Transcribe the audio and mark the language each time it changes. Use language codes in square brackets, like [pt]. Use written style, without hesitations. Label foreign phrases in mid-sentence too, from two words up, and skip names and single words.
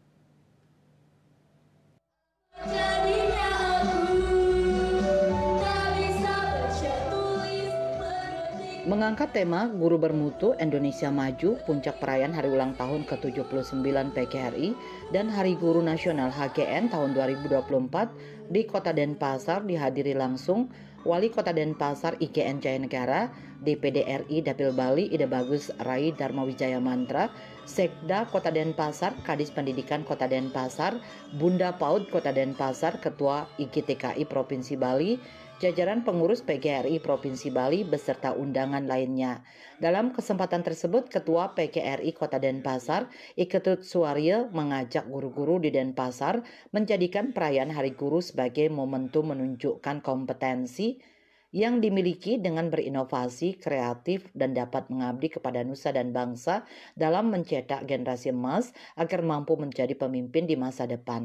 [id] Mengangkat tema Guru Bermutu Indonesia Maju, puncak perayaan hari ulang tahun ke-79 PGRI dan Hari Guru Nasional HGN tahun 2024 di Kota Denpasar dihadiri langsung Wali Kota Denpasar IGN Jaya Negara, DPD RI Dapil Bali Ide Bagus Rai Dharma Wijaya Mantra, Sekda Kota Denpasar, Kadis Pendidikan Kota Denpasar, Bunda PAUD Kota Denpasar, Ketua IGTKI Provinsi Bali, jajaran pengurus PGRI Provinsi Bali beserta undangan lainnya. Dalam kesempatan tersebut, Ketua PGRI Kota Denpasar, Iketut Suaryo mengajak guru-guru di Denpasar menjadikan perayaan Hari Guru sebagai momentum menunjukkan kompetensi yang dimiliki dengan berinovasi, kreatif, dan dapat mengabdi kepada nusa dan bangsa dalam mencetak generasi emas agar mampu menjadi pemimpin di masa depan.